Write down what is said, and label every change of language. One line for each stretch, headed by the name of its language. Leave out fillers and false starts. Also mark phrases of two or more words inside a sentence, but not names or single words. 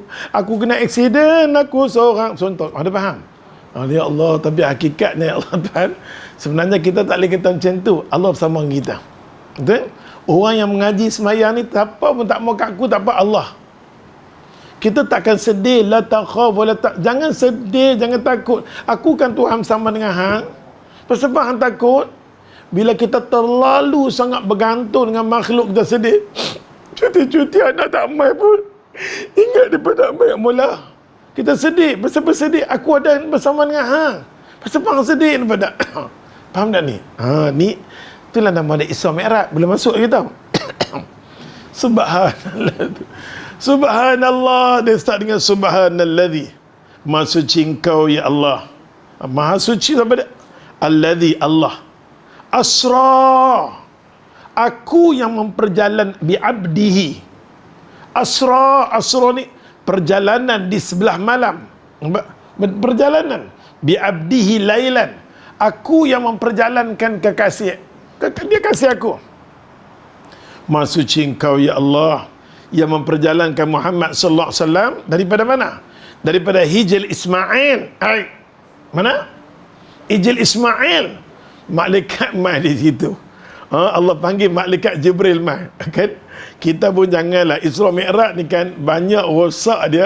Malay: Aku kena aksiden, aku seorang. Contoh, ada faham? Ya Allah, tapi hakikatnya Allah Tuhan, sebenarnya kita tak boleh kata macam tu. Allah bersama kita. Betul? Orang yang mengaji semayang ni, tak apa pun tak mau kat aku, tak apa Allah. Kita takkan sedih,
Arabic: لا تخف ولا
Malay: jangan sedih, jangan takut. Aku kan Tuhan sama dengan hang. Pasal apa hang takut? Bila kita terlalu sangat bergantung dengan makhluk, kita sedih. Cuti-cuti anak tak mai pun. Ingat daripada mai mula. Kita sedih. Pasal apa sedih? Aku ada bersama dengan hang. Pasal apa hang sedih daripada? Faham tak ni? Ni itulah nama dia Isra Mi'raj. Boleh masuk lagi tau. Subhanallah. Subhanallah, dia start dengan Subhanalladzi. Maha suci engkau ya Allah. Maha suci apa dia? Alladzi, Allah. Asra, aku yang memperjalan bi'abdihi. Asra ni perjalanan di sebelah malam. Perjalanan
Arabic: بعبده ليلا.
Malay: Aku yang memperjalankan kekasih. Dia kasih aku. Maha suci engkau ya Allah, yang memperjalankan Muhammad
Arabic: صلى الله عليه وسلم
Malay: daripada mana? Daripada Hijil Ismail. Mana? Hijil Ismail. Malaikat mai di situ. Allah panggil malaikat Jibril mai. Kan? Kita pun janganlah, Isra Mi'raj ni kan banyak rosak dia.